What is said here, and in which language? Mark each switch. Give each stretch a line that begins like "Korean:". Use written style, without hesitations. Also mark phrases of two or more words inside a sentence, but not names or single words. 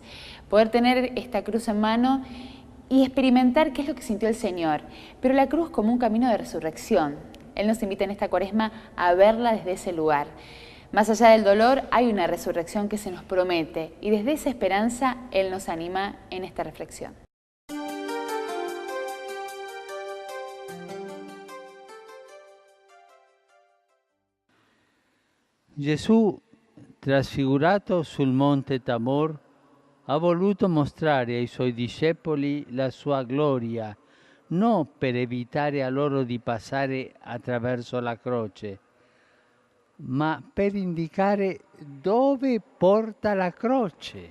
Spanish: Poder tener esta cruz en mano y experimentar qué es lo que sintió el Señor, pero la cruz como un camino de resurrección. Él nos invita en esta Cuaresma a verla desde ese lugar. Más allá del dolor, hay una resurrección que se nos promete, y desde esa esperanza Él nos anima en esta reflexión.
Italian: Gesù, trasfigurato sul monte Tabor, ha voluto mostrare ai suoi discepoli la sua gloria, non per evitare a loro di passare attraverso la croce, ma per indicare dove porta la croce.